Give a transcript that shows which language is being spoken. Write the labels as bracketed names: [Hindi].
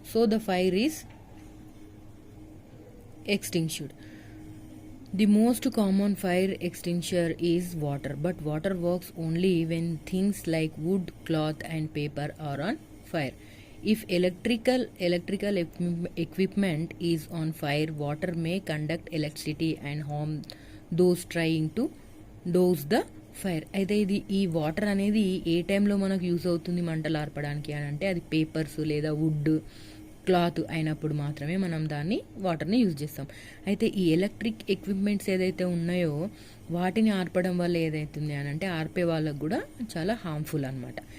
[English] So the fire is extinguished. The most common fire extinguisher is water, but water works only when things like wood, cloth and paper are on fire. If electrical equipment is on fire, water may conduct electricity and harm those trying to douse the fire. [Telugu] అయితే ఈ water అనేది ఏ టైంలో మనకు use అవుతుంది మంటలు ఆర్పడానికి అని అంటే, అది పేపర్స్ లేదా వుడ్, క్లాత్ అయినప్పుడు మాత్రమే మనం దాన్ని వాటర్ని యూజ్ చేస్తాం. అయితే ఈ ఎలక్ట్రిక్ ఎక్విప్మెంట్స్ ఏదైతే ఉన్నాయో వాటిని ఆర్పడం వల్ల ఏదైతుంది అని అంటే ఆర్పే వాళ్ళకు కూడా చాలా హార్మ్ఫుల్ అనమాట.